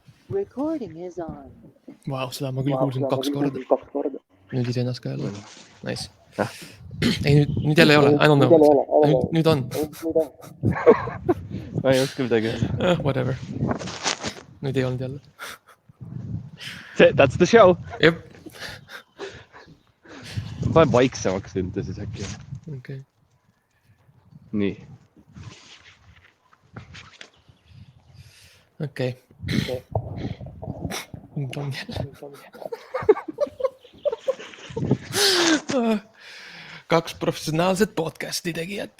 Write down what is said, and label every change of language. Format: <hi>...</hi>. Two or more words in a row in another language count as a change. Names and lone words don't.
<en>Recording is on.</en> <et>Vau, seda ma küll kuulsin 2 korda. Nüüd iseennast ka jälle. Nice. Ei, nüüd jälle ei ole.</et> <en>I don't know.</en> <et>Nüüd on. Ma ei oska midagi. Whatever. Nüüd ei olnud jälle.</et> <en>That's the show.</en> <et>Jep. Panen vaiksemaks nüüd siis äkki.</et> <en>Okay.</en> <et>Nii.</et> <en>Okay.</en> <et>Nüüd on jälle. 2 professionaalset podcasti tegijat.</et>